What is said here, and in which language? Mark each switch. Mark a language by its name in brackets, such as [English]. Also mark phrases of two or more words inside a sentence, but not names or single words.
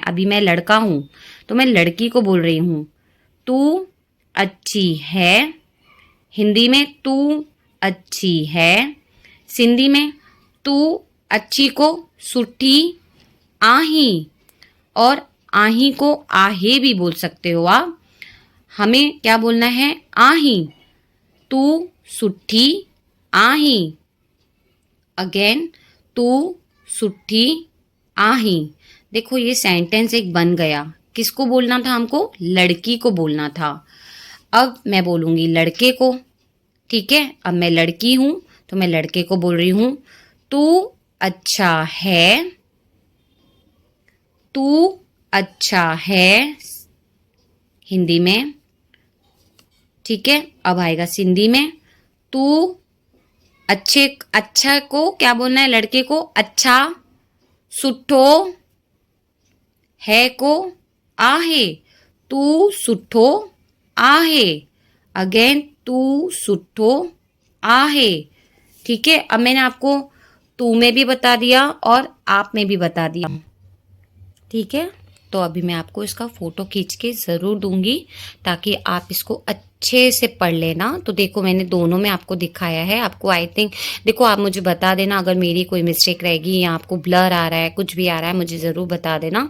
[Hindi] अभी मैं लड़का हूं तो मैं लड़की को बोल रही हूं। तू अच्छी है, हिंदी में तू अच्छी है। सिंधी में तू अच्छी को [Sindhi] सुठी आही, [Hindi] और आही को आहे भी बोल सकते हो आप। हमें क्या बोलना है? [Sindhi] आही। तू सुठी आही। अगेन, तू सुठी आही। [Hindi] देखो ये सेंटेंस एक बन गया। किसको बोलना था हमको? लड़की को बोलना था। अब मैं बोलूंगी लड़के को, ठीक है? अब मैं लड़की हूं तो मैं लड़के को बोल रही हूं। तू अच्छा है, तू अच्छा है, हिंदी में, ठीक है? अब आएगा सिंधी में। तू अच्छे, अच्छा को क्या बोलना है? लड़के को अच्छा, सुठो, है को आहे। [Sindhi] तू सुठो आहे। अगेन, तू सुठो आहे, [Hindi] ठीक है? अब मैंने आपको तू में भी बता दिया और आप में भी बता दिया, ठीक है? तो अभी मैं आपको इसका फोटो खींच के ज़रूर दूंगी ताकि आप इसको अच्छे से पढ़ लेना। तो देखो मैंने दोनों में आपको दिखाया है। आपको [English] I think, [Hindi] देखो आप मुझे बता देना अगर मेरी कोई मिस्टेक रहेगी या आपको ब्लर आ रहा है, कुछ भी आ रहा है, मुझे ज़रूर बता देना।